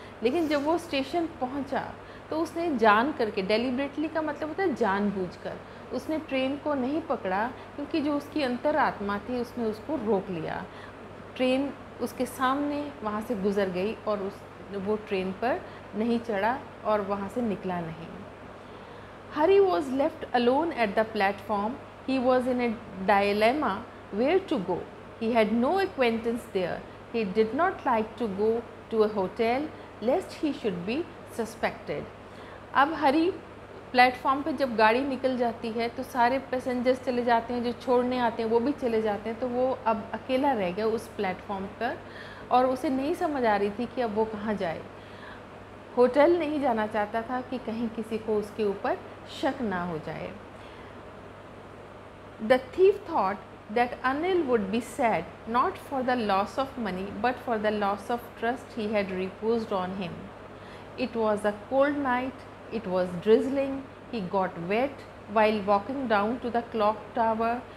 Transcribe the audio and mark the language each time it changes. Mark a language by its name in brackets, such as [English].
[Hindi] लेकिन जब वो स्टेशन पहुंचा तो उसने जान करके, डेलिब्रेटली का मतलब होता है जानबूझकर, उसने ट्रेन को नहीं पकड़ा, क्योंकि जो उसकी अंतरात्मा थी उसने उसको रोक लिया। ट्रेन उसके सामने वहाँ से गुज़र गई और वो ट्रेन पर नहीं चढ़ा और वहाँ से निकला नहीं। [English] Hari was left alone at the platform. He was in a dilemma where to go. He had no acquaintance there. He did not like to go to a hotel lest he should be suspected. [Hindi] अब हरी platform पे जब गाड़ी निकल जाती है तो सारे passengers चले जाते हैं, जो छोड़ने आते हैं वो भी चले जाते हैं, तो वो अब अकेला रह गया उस प्लेटफॉर्म पर और उसे नहीं समझ आ रही थी कि अब वो कहाँ जाए। होटल नहीं जाना चाहता था कि कहीं किसी को उसके ऊपर शक ना हो जाए। [English] The thief thought that Anil would be sad not for the loss of money but for the loss of trust he had reposed on him. It was a cold night, it was drizzling, he got wet while walking down to the clock tower.